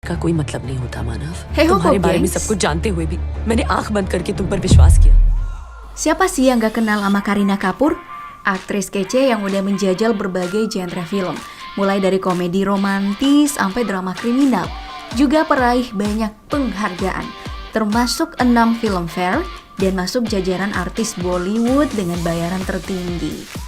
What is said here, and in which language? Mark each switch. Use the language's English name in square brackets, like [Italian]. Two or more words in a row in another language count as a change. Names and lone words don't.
[Hindi] का कोई मतलब नहीं होता मानव। [Indonesian] Hey ho, [Hindi] तुम्हारे बारे में [Indonesian] gengs. [Hindi] सब कुछ जानते हुए भी मैंने आंख बंद करके तुम पर विश्वास किया। [Indonesian] Siapa sih yang gak kenal sama Kareena Kapoor? Aktris kece yang udah menjajal berbagai genre film, mulai dari komedi romantis sampai drama kriminal. Juga peraih banyak penghargaan, termasuk 6 Filmfare dan masuk jajaran artis Bollywood dengan bayaran tertinggi.